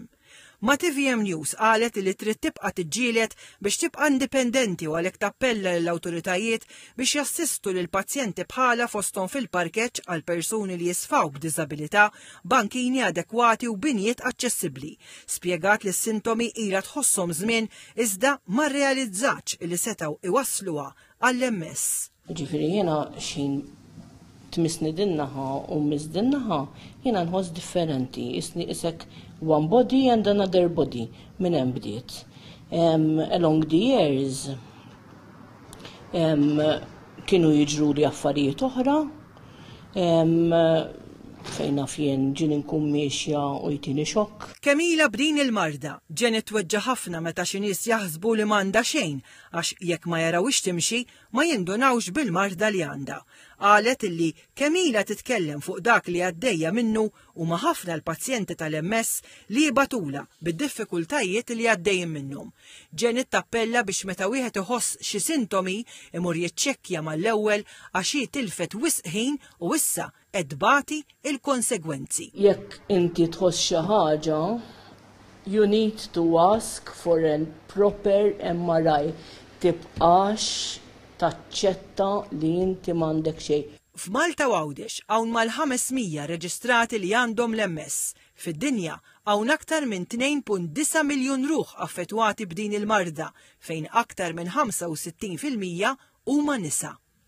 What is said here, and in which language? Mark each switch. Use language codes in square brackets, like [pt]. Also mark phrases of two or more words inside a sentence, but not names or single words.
[mt] Ma TVM News qalet li trid tibqa' tiġġieled biex tibqa' indipendenti u għalhekk tappella lill-awtoritajiet biex jassistu lil pazjenti bħala fosthom fil-parkeġġ għal persuni li jisfaw b'diżabilità, bankini adekwati u binjiet aċċessibbli. Spjegat li s-sintomi ilha tħosshom żmien iżda ma rrealizzatx li setgħu iwassluha għall-MS. Ġifieri jiena xin tmissni din-naħa u miss din-naħa jiena nħoss differenti, isni isek [en] one body and another body [mt] minn hemm bdiet. [en] Along the years [mt] kienu jiġru li affarijiet oħra, fejn naf jien ġien inkun mexja u jtini xokk. Kemm ilha b'din il-marda, Janet tweġġa' ħafna meta xi nies jaħsbu li m'għandha xejn għax jekk ma jarawx timxi ma jindunawx bil-marda li għandha. Qalet illi kemm ilha titkellem fuq dak li għaddejja minnu huma ħafna l-pazjenti tal-MS li jibatula bid-diffikultajiet li għaddejjin minnhom. Janet tappella biex meta wieħed iħoss xi sintomi imur jiċċekkja mal-ewwel għax hi tilfet wisq ħin u issa qed tbati il-konsegwenzi. Jekk inti tħoss xi ħaġa, [en] you need to ask for a proper MRI. [mt] Tibqax taċċetta li inti m'għandek xejn. F'Malta u Għawdex hawn mal-500 reġistrati li għandhom l-MS. Fid-dinja hawn aktar minn 2.9 miljun ruħ affettwati b'din il-marda fejn aktar minn 65% huma nisa.